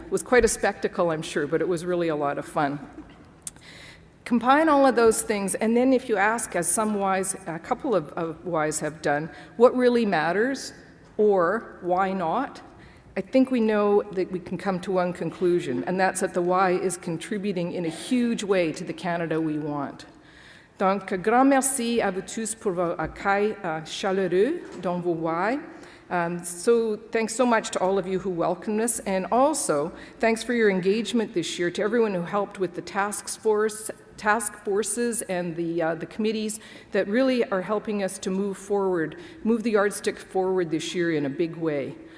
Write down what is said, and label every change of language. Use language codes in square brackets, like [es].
[en] It was quite a spectacle, I'm sure, but it was really a lot of fun. Combine all of those things, and then if you ask, as some Ys, a couple of Ys have done, what really matters, or why not, I think we know that we can come to one conclusion, and that's that the Y is contributing in a huge way to the Canada we want. [fr] Donc, grand merci à vous tous pour vos accueils chaleureux dans vos Y. [en] So thanks so much to all of you who welcomed us, and also thanks for your engagement this year, to everyone who helped with the task forces and the committees that really are helping us to move the yardstick forward this year in a big way.